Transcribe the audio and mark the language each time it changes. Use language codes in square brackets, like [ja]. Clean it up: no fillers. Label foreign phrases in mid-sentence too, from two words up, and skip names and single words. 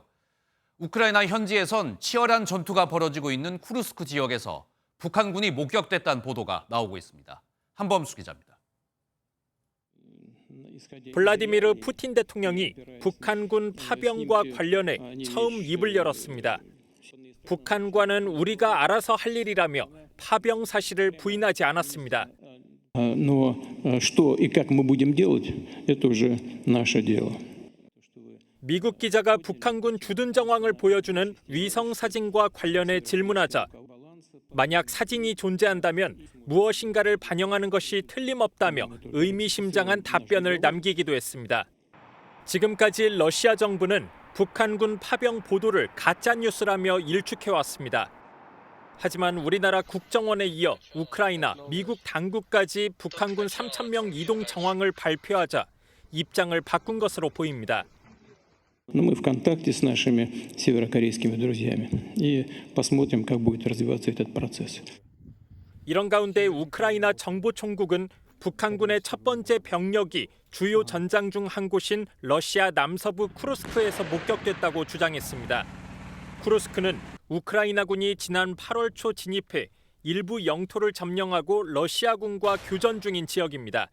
[ko] 우크라이나 현지에선 치열한 전투가 벌어지고 있는 쿠르스크 지역에서 북한군이 목격됐다는 보도가 나오고 있습니다. 한범수 기자입니다. 블라디미르 푸틴 대통령이 북한군 파병과 관련해 처음 입을 열었습니다. 북한과는 우리가 알아서 할 일이라며 파병 사실을 부인하지 않았습니다. [ru] Но что и как мы будем делать, это уже наше дело. [ko] 미국 기자가 북한군 주둔 정황을 보여주는 위성 사진과 관련해 질문하자 만약 사진이 존재한다면 무엇인가를 반영하는 것이 틀림없다며 의미심장한 답변을 남기기도 했습니다. 지금까지 러시아 정부는 북한군 파병 보도를 가짜뉴스라며 일축해왔습니다. 하지만 우리나라 국정원에 이어 우크라이나, 미국 당국까지 북한군 3,000명 이동 정황을 발표하자 입장을 바꾼 것으로 보입니다. [ru] Но мы в контакте с нашими северокорейскими друзьями и посмотрим, как будет развиваться этот процесс. [ko] 이런 가운데 우크라이나 정보총국은 북한군의 첫 번째 병력이 주요 전장 중 한 곳인 러시아 남서부 쿠르스크에서 목격됐다고 주장했습니다. 쿠르스크는 우크라이나군이 지난 8월 초 진입해 일부 영토를 점령하고 러시아군과 교전 중인 지역입니다.